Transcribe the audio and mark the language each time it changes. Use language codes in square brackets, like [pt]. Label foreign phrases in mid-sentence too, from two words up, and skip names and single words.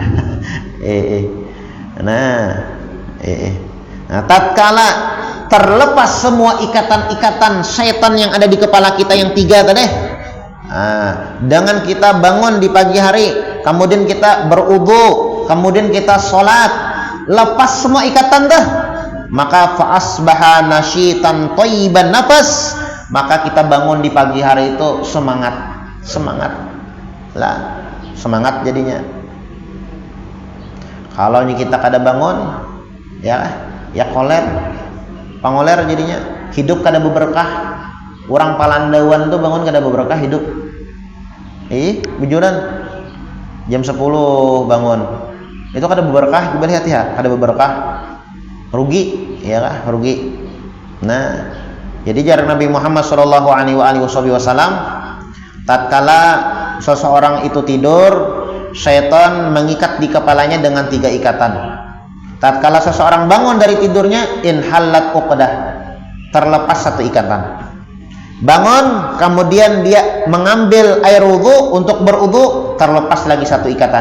[id] Nah, tatkala terlepas semua ikatan-ikatan syaitan yang ada di kepala kita yang 3 tadi, dengan kita bangun di pagi hari, kemudian kita berwudu, kemudian kita sholat, lepas semua ikatan dah, maka [ar] فأصبح نشيطا طيب النفس, [id] maka kita bangun di pagi hari itu semangat jadinya. [bjn] Kalau kita kada bangun, ya pangoler jadinya, hidup kada berberkah. Orang Palandawan tuh bangun kada berberkah hidup. Bujuran jam 10 bangun, itu kada berberkah. Coba lihat ya, kada berberkah, rugi, ya kah? [id] Rugi. Nah, jadi jar Nabi Muhammad SAW, tatkala seseorang itu tidur, syaitan mengikat di kepalanya dengan 3 ikatan. Tatkala seseorang bangun dari tidurnya, [ar] انحلت عقدة, [id] terlepas 1 ikatan. Bangun, kemudian dia mengambil air wudu untuk berwudu, terlepas lagi 1 ikatan.